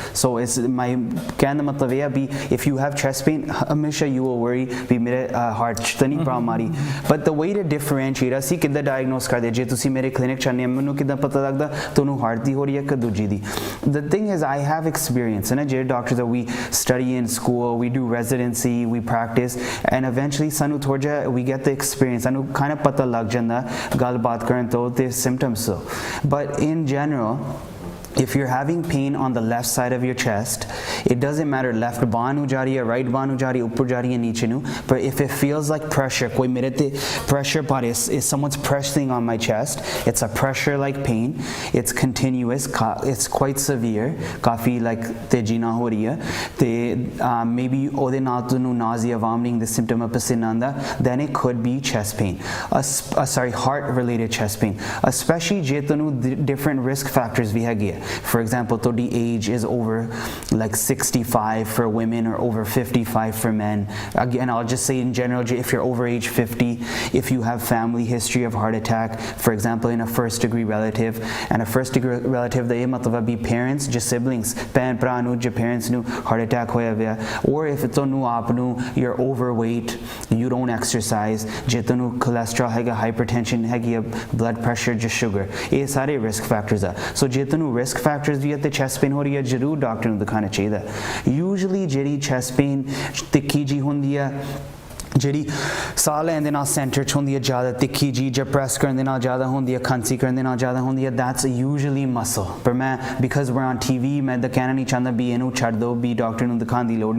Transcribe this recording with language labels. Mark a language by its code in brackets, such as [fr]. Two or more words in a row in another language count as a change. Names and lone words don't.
[pa] ਸੋ ਇਸ ਮਾਈ ਕਹਿਣ ਦਾ ਮਤਲਬ ਇਹ ਆ ਵੀ [en] if you have chest pain [pa] ਹਮੇਸ਼ਾ [en] you will worry [pa] ਵੀ ਮੇਰੇ ਹਾਰਟ 'ਚ ਤਾਂ ਨਹੀਂ ਪ੍ਰੋਬਲਮ ਆ ਰਹੀ। [en] but the way to differentiate [pa] ਅਸੀਂ ਕਿੱਦਾਂ ਡਾਇਗਨੋਸ ਕਰਦੇ, ਜੇ ਤੁਸੀਂ ਮੇਰੇ ਕਲੀਨਿਕ 'ਚ ਆਉਂਦੇ ਆ ਮੈਨੂੰ ਕਿੱਦਾਂ ਪਤਾ ਲੱਗਦਾ ਤੁਹਾਨੂੰ ਹਾਰਟ ਦੀ ਹੋ ਰਹੀ ਹੈ ਕਿ ਦੂਜੀ ਦੀ। [en] the thing is I have experience [pa] ਨਾ, ਜਿਹੜੇ [en] doctor we study in school, we do residency, we practice and eventually [pa] ਸਾਨੂੰ ਥੋੜਾ ਜਿਹਾ [en] we get the experience, [pa] ਸਾਨੂੰ kind of ਪਤਾ ਲੱਗ ਜਾਂਦਾ ਗੱਲਬਾਤ ਕਰਨ ਤੋਂ ਤੇ symptoms ਤੋਂ। [en] But in general, if you're having pain on the left side of your chest, it doesn't matter left [pa] ਬਾਂਹ ਨੂੰ ਜਾ ਰਹੀ ਹੈ, [en] right ਬਾਂਹ [pa] ਨੂੰ ਜਾ ਰਹੀ ਹੈ, ਉੱਪਰ ਜਾ ਰਹੀ ਹੈ, ਨੀਚੇ ਨੂੰ, [en] but if it feels like pressure, [pa] ਕੋਈ ਮੇਰੇ ਤੇ pressure ਪਾ ਰਿਹਾ, [en] if someone's pressing on my chest, it's a pressure like pain, it's continuous, it's quite severe, [pa] ਕਾਫੀ like ਤੇਜ਼ੀ ਨਾਲ ਹੋ ਰਹੀ ਹੈ ਤੇ maybe ਉਹਦੇ ਨਾਲ ਤੁਹਾਨੂੰ [en] nausea, vomiting, the symptom of [pa] ਪਸੀਨਾ ਆਉਂਦਾ, [en] then it could be chest pain, heart related chest pain, especially [pa] ਜੇ ਤੁਹਾਨੂੰ [en] different risk factors [pa] ਵੀ ਹੈਗੇ। [en] For example, the age is over like 65 for women or over 55 for men. Again, I'll just say in general, if you're over age 50, if you have family history of heart attack, for example, in a first degree relative, and a first degree relative, the matlab be parents, just siblings, [pa] pen pra nu, je parents nu heart attack hoya hoya, [en] or if it's [pa] ਨੂੰ ਆਪ ਨੂੰ, [en] you're overweight, you don't exercise, [pa] je tanu cholesterol hai, hypertension hai, [en] blood pressure, just sugar, [hi] ये सारे [en] risk factors are. [pa] So ਜੇ ਤੈਨੂੰ [en] risk factors [pa] ਵੀ ਅਤੇ [en] chest pain [pa] ਹੋ ਰਹੀ ਹੈ, ਜ਼ਰੂਰ ਡਾਕਟਰ ਨੂੰ ਦਿਖਾਉਣਾ ਚਾਹੀਦਾ। ਯੂਜੂਲੀ ਜਿਹੜੀ [en] chest pain [pa] ਤਿੱਖੀ ਜੀ ਹੁੰਦੀ ਹੈ, ਜਿਹੜੀ ਸਾਹ ਲੈਣ ਦੇ ਨਾਲ ਸੈਂਟਰ 'ਚ ਹੁੰਦੀ ਹੈ ਜ਼ਿਆਦਾ ਤਿੱਖੀ ਜੀ, ਜਾਂ ਪ੍ਰੈਸ ਕਰਨ ਦੇ ਨਾਲ ਜ਼ਿਆਦਾ ਹੁੰਦੀ ਹੈ, ਖਾਂਸੀ ਕਰਨ ਦੇ ਨਾਲ ਜ਼ਿਆਦਾ ਹੁੰਦੀ ਹੈ, [en] that's usually muscle. [pa] ਪਰ ਮੈਂ [en] because we're on TV [pa] ਮੈਂ ਤਾਂ ਕਹਿਣਾ ਨਹੀਂ ਚਾਹੁੰਦਾ ਵੀ ਇਹਨੂੰ ਛੱਡ ਦਿਓ, ਵੀ ਡਾਕਟਰ ਨੂੰ ਦਿਖਾਉਣ ਦੀ ਲੋੜ ਨਹੀਂ।